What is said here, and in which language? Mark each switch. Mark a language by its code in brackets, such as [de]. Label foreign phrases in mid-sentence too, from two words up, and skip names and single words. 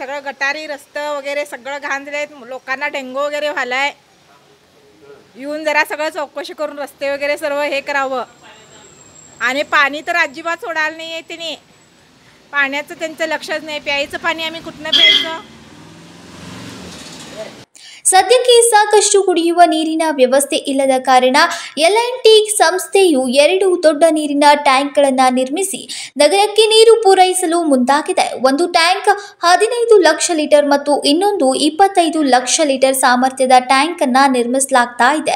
[mr] सगळं गटारी रस्तं वगैरे सगळं घाण दिलेत. लोकांना डेंगू वगैरे व्हायलाय. येऊन जरा सगळं चौकशी करून रस्ते वगैरे सर्व हे करावं. आणि पाणी तर अजिबात सोडायला नाही आहे त्यांनी. पाण्याचं त्यांचं लक्षच नाही. प्यायचं पाणी आम्ही कुठनं प्यायचं. [kn] ಸದ್ಯಕ್ಕೆ ಸಾಕಷ್ಟು ಕುಡಿಯುವ ನೀರಿನ ವ್ಯವಸ್ಥೆ ಇಲ್ಲದ ಕಾರಣ L&T ಸಂಸ್ಥೆಯು 2 ದೊಡ್ಡ ನೀರಿನ ಟ್ಯಾಂಕ್ಗಳನ್ನು ನಿರ್ಮಿಸಿ ನಗರಕ್ಕೆ ನೀರು ಪೂರೈಸಲು ಮುಂದಾಗಿದೆ. ಒಂದು ಟ್ಯಾಂಕ್ 15 ಲಕ್ಷ ಲೀಟರ್ ಮತ್ತು ಇನ್ನೊಂದು 25 ಲಕ್ಷ ಲೀಟರ್ ಸಾಮರ್ಥ್ಯದ ಟ್ಯಾಂಕ್ ಅನ್ನು ನಿರ್ಮಿಸಲಾಗ್ತಾ ಇದೆ.